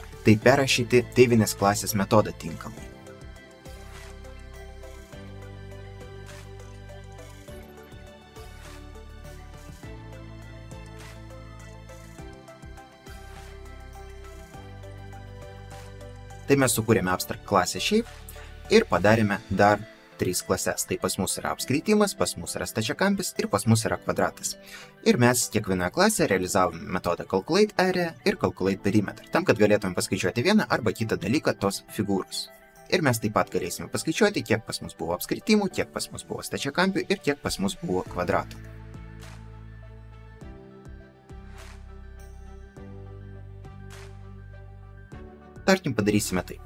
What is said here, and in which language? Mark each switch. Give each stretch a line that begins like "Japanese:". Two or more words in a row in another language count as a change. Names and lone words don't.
Lithuanian: Tai perrašyti tėvinės klasės metodą tinkamai. Tai mes sukūrėme abstract klasę šiaip ir padarėme dar 3 klases. Tai pas mus yra apskritimas, pas mus yra stačiakampis ir pas mus yra kvadratas. Ir mes kiekvienoje klasėje realizavome metodą
English: calculate area
Lithuanian: ir
English: calculate perimeter,
Lithuanian: tam, kad galėtume paskaičiuoti vieną arba kitą dalyką tos figūros. Ir mes taip pat galėsime paskaičiuoti, kiek pas mus buvo apskritimų, kiek pas mus buvo stačiakampių ir kiek pas mus buvo kvadratų. Tarkim, padarysime taip.